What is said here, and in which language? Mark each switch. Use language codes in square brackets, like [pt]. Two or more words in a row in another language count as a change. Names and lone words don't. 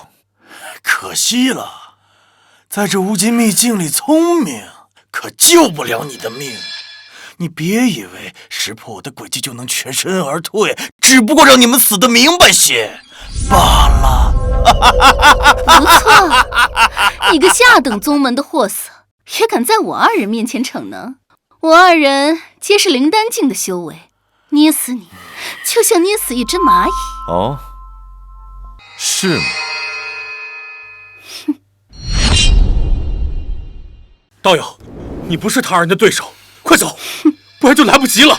[zh] 可惜了，在這無極秘境裡，聰明可救不了你的命。你別以為識破我的詭計就能全身而退，只不過讓你們死得明白些罷了。不錯，你個下等宗門的貨色，也敢在我二人面前逞能？我二人皆是靈丹境的修為，捏死你就像捏死一隻螞蟻。哦，是嗎？道友，你不是他二人的對手，快走，不然就來不及了。